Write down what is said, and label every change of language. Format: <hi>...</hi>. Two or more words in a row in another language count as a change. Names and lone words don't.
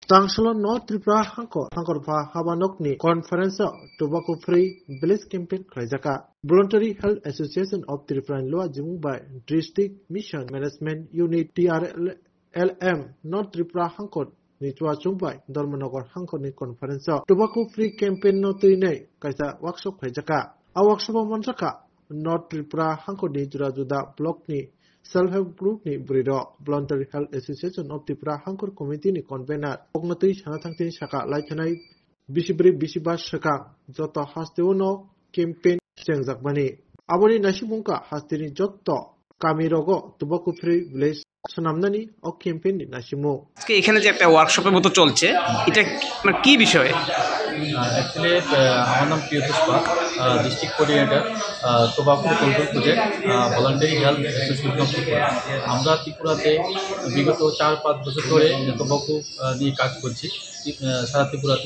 <trp>Tangselo North Tripura Hangkorpa Habanokni Conference</trp> <en>Tobacco Free Village Campaign</en> <trp>Kraijaka Voluntary Health Association of Tripura Loa Jimumbai</trp> <en>District Mission Management</en> <trp>Unit TRLM North Tripura Hangkor Nitwa Chumbai Dolmanogor Hangkorni Conference</trp> <en>Tobacco Free Campaign</en> <trp>no Tine Kaisa Workshop Kraijaka A workshop Manjaka North Tripura Hangkorni Jurajuda Block ni</trp> <en>Self-Help Group</en> <trp>ni Brido Voluntary Health Association of Tripura Hangkor Committee ni Convener Ognatui Sanatangtin Saka Laitanai Bisibri Bisibas Saka Joto Hasteuno Campaign Chengjakbani Aboni Nashimungka Hastini Jotto Kamirogo</trp> <en>Tobacco Free Village</en> <trp>Sonamnani ও ক্যাম্পেইন নাশিমু</trp> <bn>আজকে এখানে যে একটা ওয়ার্কশপের মতো চলছে এটা মানে কি বিষয়ে অ্যাকচুয়ালি আমার নাম প্রিয়তোষ পাল</bn> <en>District Coordinator Tobacco Control Project Voluntary Health Association of Tripura.</en> <bn>আমরা ত্রিপুরাতে বিগত 4-5 বছর ধরে টোবাকো নিয়ে কাজ করছি সারা ত্রিপুরাতে।</bn>